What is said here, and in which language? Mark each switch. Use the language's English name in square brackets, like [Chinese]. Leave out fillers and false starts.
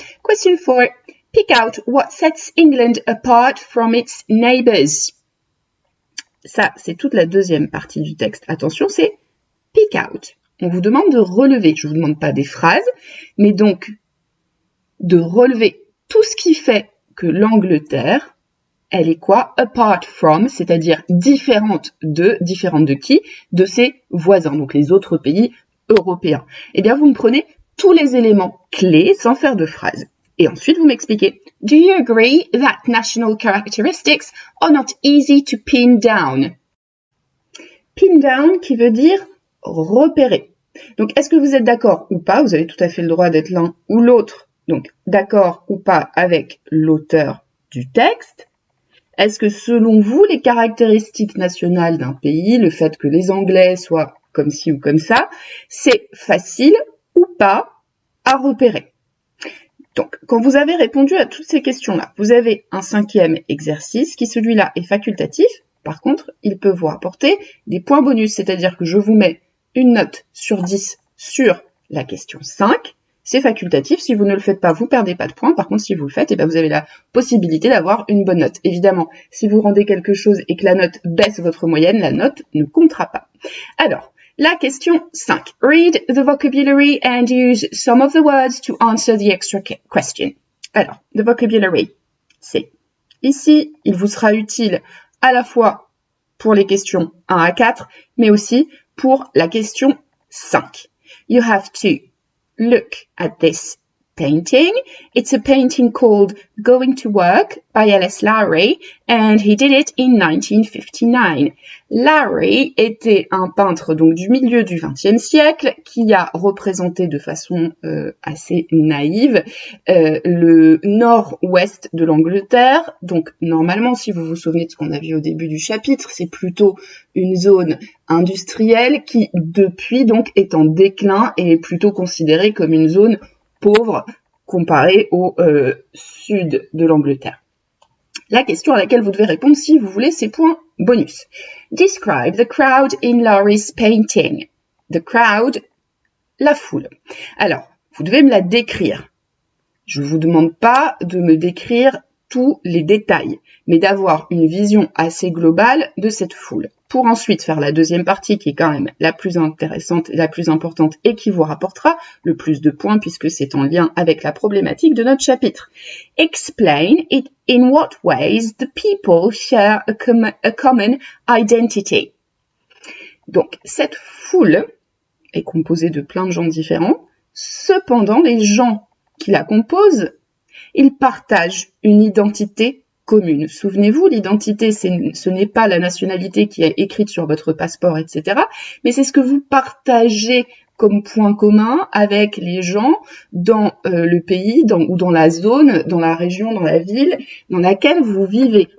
[English] Question 4. Pick out what sets England apart from its neighbours. [French] Ça, c'est toute la deuxième partie du texte. Attention, c'est [English] pick out. [French] On vous demande de relever. Je ne vous demande pas des phrases, mais donc de relever tout ce qui fait que l'Angleterre, elle est quoi? [English] Apart from, [French] c'est-à-dire différente de qui? De ses voisins, donc les autres pays européens. Eh bien, vous me prenez tous les éléments clés sans faire de phrases. Et ensuite, vous m'expliquez. [English] Do you agree that national characteristics are not easy to pin down? Pin down [French] qui veut dire repérer. Donc, est-ce que vous êtes d'accord ou pas? Vous avez tout à fait le droit d'être l'un ou l'autre. Donc, d'accord ou pas avec l'auteur du texte. Est-ce que selon vous, les caractéristiques nationales d'un pays, le fait que les Anglais soient comme ci ou comme ça, c'est facile ou pas à repérer? Donc, quand vous avez répondu à toutes ces questions-là, vous avez un 5e exercice qui, celui-là, est facultatif. Par contre, il peut vous rapporter des points bonus, c'est-à-dire que je vous mets une note sur 10 sur la question 5. C'est facultatif, si vous ne le faites pas, vous perdez pas de points. Par contre, si vous le faites, vous avez la possibilité d'avoir une bonne note. Évidemment, si vous rendez quelque chose et que la note baisse votre moyenne, la note ne comptera pas. Alors, la question 5. [English] Read the vocabulary and use some of the words to answer the extra question. [French] Alors, [English] the vocabulary, [French] c'est ici, il vous sera utile à la fois pour les questions 1 à 4, mais aussi pour la question 5. [English] You have to look at this painting. It's a painting called Going to Work by L.S. Lowry, and he did it in 1959. [French] Lowry était un peintre donc du milieu du XXe siècle qui a représenté de façon assez naïve le nord-ouest de l'Angleterre. Donc normalement, si vous vous souvenez de ce qu'on a vu au début du chapitre, c'est plutôt une zone industrielle qui depuis donc est en déclin et est plutôt considérée comme une zone pauvre comparée au sud de l'Angleterre. La question à laquelle vous devez répondre si vous voulez ces points bonus. [English] Describe the crowd in Lowry's painting. The crowd, [French] la foule. Alors, vous devez me la décrire. Je ne vous demande pas de me décrire tous les détails, mais d'avoir une vision assez globale de cette foule. Pour ensuite faire la deuxième partie qui est quand même la plus intéressante et la plus importante et qui vous rapportera le plus de points puisque c'est en lien avec la problématique de notre chapitre. [English] Explain it in what ways the people share a common identity. [French] Donc cette foule est composée de plein de gens différents, cependant les gens qui la composent, ils partagent une identité commune. Souvenez-vous, l'identité, ce n'est pas la nationalité qui est écrite sur votre passeport, etc., mais c'est ce que vous partagez comme point commun avec les gens dans le pays ou dans la zone, dans la région, dans la ville dans laquelle vous vivez.